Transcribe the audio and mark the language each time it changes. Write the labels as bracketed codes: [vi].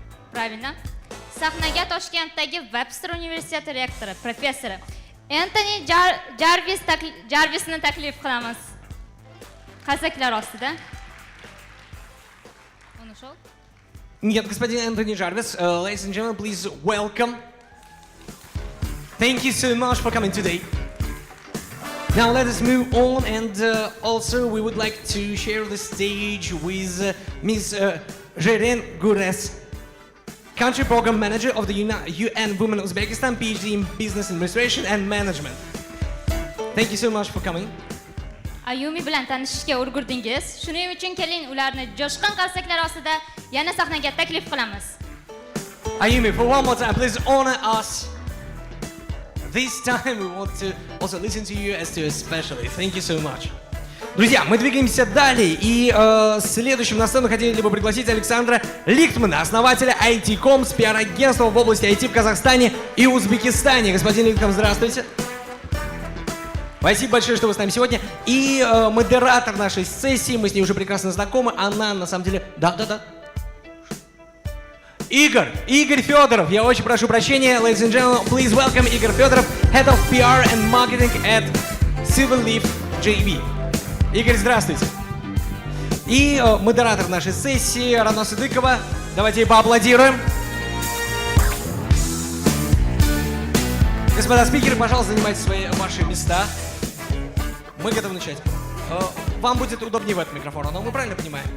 [ru] Правильно. [uz] Sahnaga Toshkentdagi Webster universiteti rektori, professori Anthony Jarvisni taklif qilamiz. Qarsaklar ostida. [ru] Он ушел? Нет, господин Энтони Джарвис. [en] Ladies and gentlemen, please welcome. Thank you so much for coming today. Now let us move on, and also we would like to share the stage with Ms. Jeren Gures, Country Program Manager of the UN Women Uzbekistan, PhD in Business Administration and Management. Thank you so much for coming. [uz] Ayumi bilan tanishishga ulgurdingiz. Shuning uchun keling ularni jo'shqin qarsaklar ostida yana sahnaga taklif qilamiz. [en] Ayumi, for one more time, please honor us. This time we want to also listen to you as to a specialist. Thank you so much. [ru] Друзья, мы двигаемся далее, и следующим на сцену хотели бы пригласить Александра Лихтмана, основателя IT.com, с пиар-агентства в области IT в Казахстане и Узбекистане. Господин Лихтман, здравствуйте. Спасибо большое, что вы с нами сегодня. И модератор нашей сессии, мы с ней уже прекрасно знакомы, она на самом деле... Да. Игорь Федоров. Я очень прошу прощения. [en] Ladies and gentlemen, please welcome Игорь Федоров, Head of PR and Marketing at Silverleaf JV. [ru] Игорь, здравствуйте. И модератор нашей сессии Рано Сыдыкова. Давайте ей поаплодируем. Господа спикеры, пожалуйста, занимайте ваши места. Мы готовы начать. Вам будет удобнее в этот микрофон, но мы правильно понимаем?